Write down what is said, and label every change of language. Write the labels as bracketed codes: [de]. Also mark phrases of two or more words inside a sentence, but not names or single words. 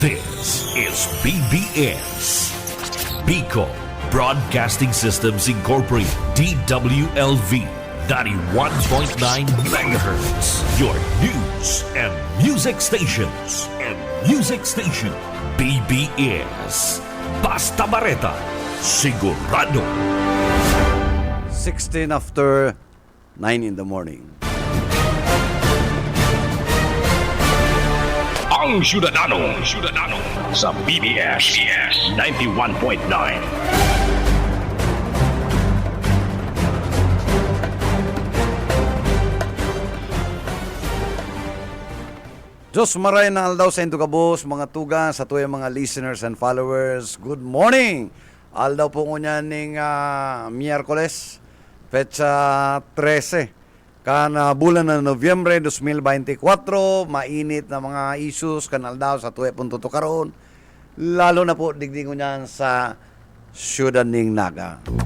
[en] This is BBS, Bico Broadcasting Systems Incorporated, DWLV, 91.9 MHz, your news and music stations. [bik] BBS, Basta Bareta, Sigurado. [en] 16 after 9 in the morning. [bik] Ang Syudadano sa BBS 91.9. Diyos maray na aldaw sa Indugabos, mga tuga, sa tuwing mga [en] listeners and followers. Good morning! [bik] Aldaw po ngunyan ning Miyerkules, petsa 13. Kana bulan na Nobyembre 2024, mainit na mga issues kanal daw sa tuwe punto karon. Lalo na po digdig ko niyan sa Syudad ning Naga.